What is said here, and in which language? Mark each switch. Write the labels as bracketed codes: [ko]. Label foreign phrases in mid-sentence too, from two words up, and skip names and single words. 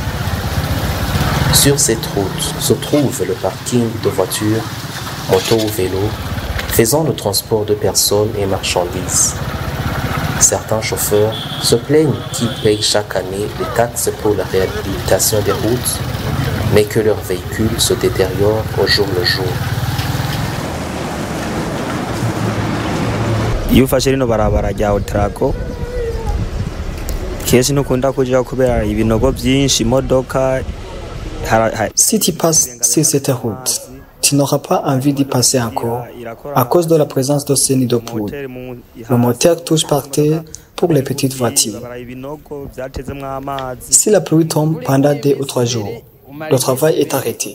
[fr] Sur cette route se trouve le parking de voitures, motos ou vélos, faisant le transport de personnes et marchandises. Certains chauffeurs se plaignent qu'ils payent chaque année des taxes pour la réhabilitation des routes, mais que leurs véhicules se détériorent au jour le jour. [rn] Iyo ufashe rino barabara rya Otraco [fr] Si tu passes sur cette route, tu n'auras pas envie d'y passer encore à cause de la présence de ce nid de poudre. Le moteur touche par terre pour les petites voitures. Si la pluie tombe pendant 2 ou 3 jours, le travail est arrêté.